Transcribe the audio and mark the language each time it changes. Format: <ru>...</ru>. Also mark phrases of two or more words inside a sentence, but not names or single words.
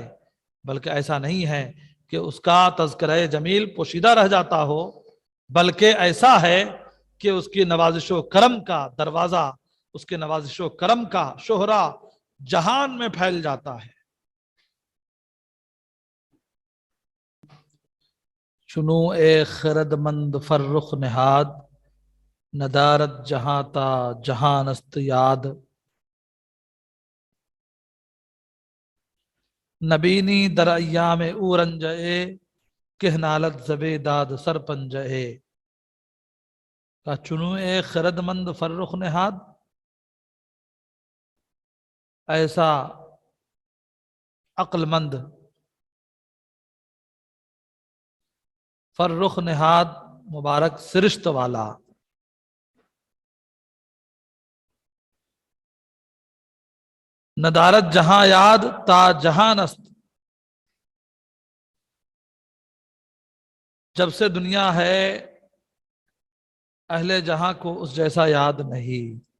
<ur>بلکہ ایسا نہیں ہے کہ اس کا تذکرہ جمیل پوشیدہ رہ جاتا ہو، بلکہ ایسا ہے کہ اس کی نوازش و کرم کا دروازہ، اس کے نوازش و کرم کا شہرہ جہان میں پھیل جاتا ہے.</ur> <fa>چنو اے خرد مند فرخ نہاد، ندارت جہاں تا جہان است یاد. نبینی در ایام اورنجئے، کہ نالت زبے داد سرپنجئے. کا چنو اے خرد مند فرخ نہاد، ایسا</fa> <ur>عقل مند فرخ نہاد مبارک سرشت والا،</ur> <fa>ندارت جہاں یاد تا جہان است،</fa> <ur>جب سے دنیا ہے اہل جہاں کو اس جیسا یاد نہیں۔</ur>